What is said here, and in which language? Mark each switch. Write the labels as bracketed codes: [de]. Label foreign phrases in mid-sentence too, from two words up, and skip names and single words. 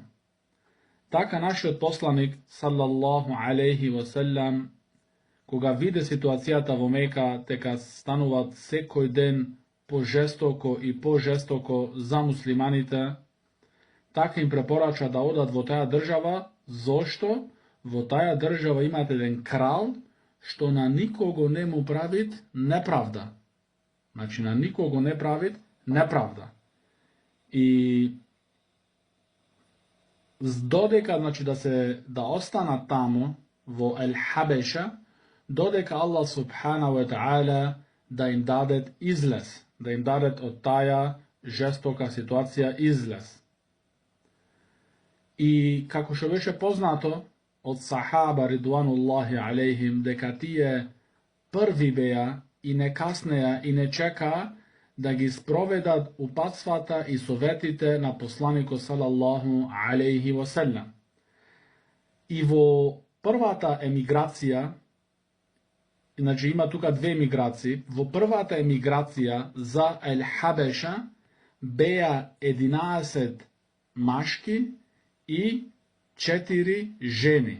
[mk] Така нашиот посланик, [ar] صلى الله عليه وسلم, [mk] кога виде ситуацијата во Мека, дека стануваат секој ден пожестоко и пожестоко за муслиманите, така им препорача да одат во таа држава, зошто во таа држава имате еден крал што на никого не му правит неправда. Значи, на никого не правит неправда. И додека, значи, да останат таму во Ел-Хабеша, додека Аллах [ar] سبحانه وتعالى [mk] да им дадет излез, да им дадет од таа жестока ситуација излез. И како што беше познато од сахаба [ar] رضوان الله عليهم, [mk] дека тие први беа и не каснеа и не чекаа да ги спроведат упатствата и советите на посланикот [ar] صلى الله عليه وسلم. [mk] И во првата емиграција, значи има тука две емиграции, во првата емиграција за Ел-Хабеша беа 11 машки и 4 жени.